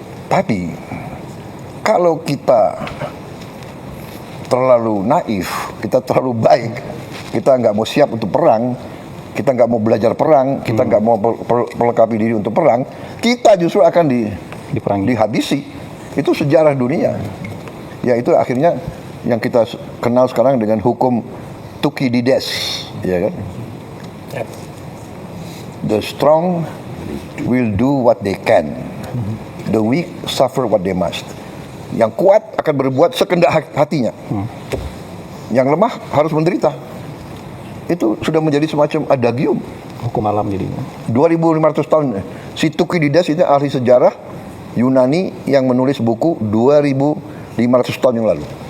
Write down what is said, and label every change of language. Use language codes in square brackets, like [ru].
[id] Tapi kalau kita terlalu naif, kita terlalu baik, kita nggak mau siap untuk perang, kita nggak mau belajar perang, kita nggak mau perlengkapi diri untuk perang, kita justru akan Diperangi. dihabisi. Itu sejarah dunia. Ya itu akhirnya yang kita kenal sekarang dengan hukum Thukydides, ya kan? Yep. [en] The strong will do what they can. The weak suffer what they must. [id] Yang kuat akan berbuat sekendak hatinya. Yang lemah harus menderita. Itu sudah menjadi semacam adagium. Hukum alam jadi. 2500 tahun. Si Thukydides itu ahli sejarah Yunani yang menulis buku 2500 tahun yang lalu.